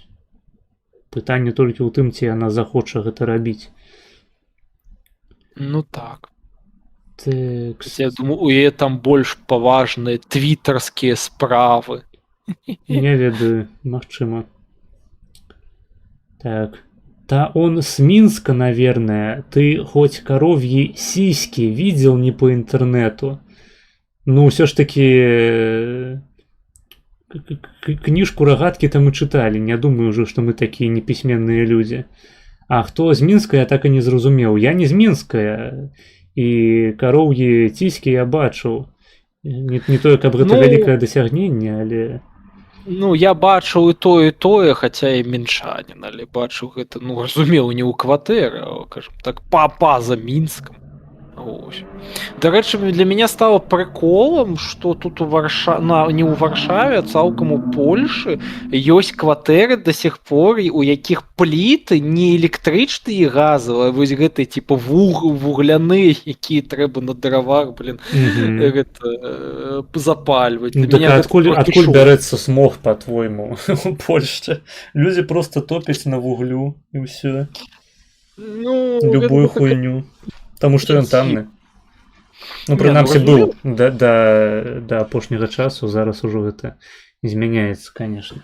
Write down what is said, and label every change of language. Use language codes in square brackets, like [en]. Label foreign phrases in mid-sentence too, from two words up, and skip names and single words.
[be] Пытанне толькі ў тым, ці яна захоча гэта рабіць. Ну так. Так. Я думаю, у яе там больш паважныя твітарскія справы. Не ведаю, магчыма. Так. [ru] Да он с Минска, наверное. Ты хоть коровьи сиськи видел не по интернету? Ну, все ж таки книжку «Рогатки» там и читали. Не думаю уже, что мы такие неписьменные люди. А кто [be] з Мінска, [ru] я так и не зразумеў. [be] Я не з Мінска, [ru] и коровьи тиськи [be] я бачыў. Не тое, каб гэта вялікае дасягненне, але... Ну, я бачыў і тое, хаця і мінчанін, але бачыў гэта, ну, разумеў, не ў кватэры, а, кажам так, па-за Мінскам. Ось. Дарэчы, для мяне стала прыколам, што тут не ў Варшаве, а цалкам у Польшы ёсць кватэры [ru] да сих пор, [be] у якіх пліты не электрычныя і газавыя, вось гэты типа вугляныя, якія трэба на дровах, гэта запальваць. Так адкуль бярэцца смог, по-твойму, у Польшчы? Людзі просто топяць на вуглю і ўсё. [ru] Любую хуйню. [be] Таму што ён танны. Ну, прынамсі, быў да апошняга часу, зараз ужо гэта змяняецца, конечно.